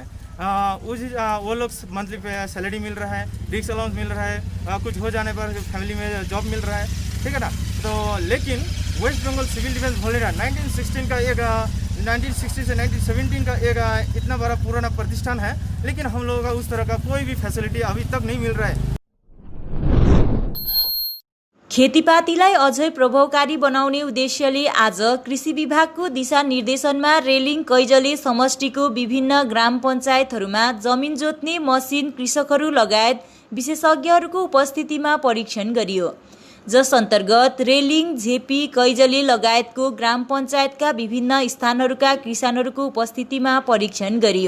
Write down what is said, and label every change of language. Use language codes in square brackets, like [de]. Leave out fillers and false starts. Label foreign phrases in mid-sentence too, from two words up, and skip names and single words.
[hi] वो लोग मंथली पे सैलरी मिल रहा है, [en] risk allowance [hi] मिल रहा है, कुछ हो जाने पर फैमिली में जॉब मिल रहा है, ठीक है ना। तो लेकिन वेस्ट बंगाल सिविल डिफेंस वॉलेंटियर 1916 का एक 1960 से 1917 का एक इतना बड़ा पुराना प्रतिष्ठान है, लेकिन हम लोगों का उस तरह का कोई भी फैसिलिटी अभी तक नहीं मिल रहा है। [ne] खेतीपातीलाई अझै प्रभावकारी बनाउने उद्देश्यले आज कृषि विभागको दिशानिर्देशनमा रेलिङ कैजले समष्टिको विभिन्न ग्राम पञ्चायतहरूमा जमिन जोत्ने मसिन कृषकहरू लगायत विशेषज्ञहरूको उपस्थितिमा परीक्षण गरियो, जस अन्तर्गत रेलिङ, झेपी, कैजले लगायतको ग्राम पञ्चायतका विभिन्न स्थानहरूका किसानहरूको उपस्थितिमा परीक्षण गरियो।